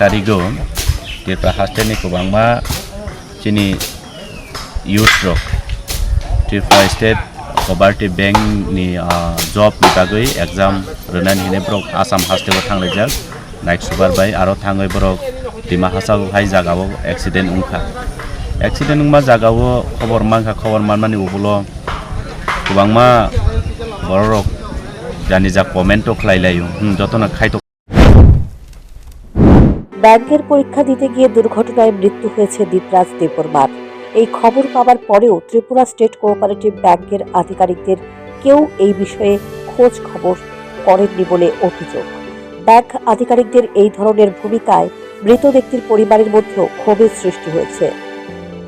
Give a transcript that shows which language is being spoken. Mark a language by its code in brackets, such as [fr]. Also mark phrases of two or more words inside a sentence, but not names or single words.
[trp] tarigo tirpra haste ni kubangma chini youth rok tirpra state cooperative bank ni job ni bagui exam renan hine brok asam haste bo thanglai jak naik subar bai aro thangoi brok dima hasal hai jagao accident ungma jagao khobor manmani ubulo kubangma borok jani jak comment to khlailayo jotona khaito। [bn] ব্যাংকের পরীক্ষা দিতে গিয়ে দুর্ঘটনায় মৃত্যু হয়েছে দীপরাজ দেববর্মার। এই খবর পাওয়ার পরেও ত্রিপুরা স্টেট কোঅপারেটিভ ব্যাংকের আধিকারিকদের কেউ এই বিষয়ে খোঁজ খবর করেননি বলে অভিযোগ। ব্যাংক আধিকারিকদের এই ধরনের ভূমিকায় মৃত ব্যক্তির পরিবারের মধ্যেও ক্ষোভের সৃষ্টি হয়েছে।